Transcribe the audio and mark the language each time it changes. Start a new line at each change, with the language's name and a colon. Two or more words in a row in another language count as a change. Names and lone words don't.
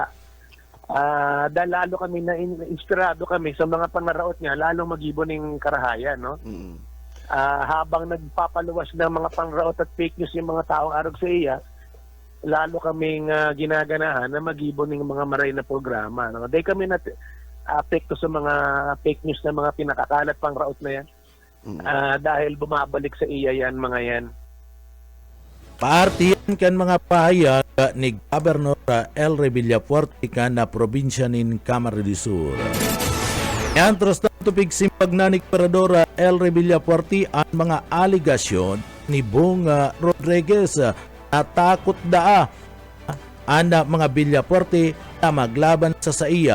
Bikol: Dahil lalo kami inspirado kami sa mga panaraot niya, lalong mag-ibon ng karahayan, no? Habang nagpapaluwas ng mga panaraot at
English: fake news
Bikol: yung mga taong arog sa iya, lalo kaming ginaganahan na mag-ibon ng mga maray na programa, no? Dahil kami apekto sa mga
English: fake news
Bikol: na mga pinakakalat pangraot na yan. Dahil bumabalik sa iya yan, mga yan. Partiyan kan mga pahayag ni Gobernador Elry Villafuerte kan na probinsya nin Camarines Sur. Yan tras na tupig simpag na ni Gobernador Elry Villafuerte ang mga aligasyon ni Bong Rodriguez na takot daa ang mga Villafuerte na maglaban sa iya.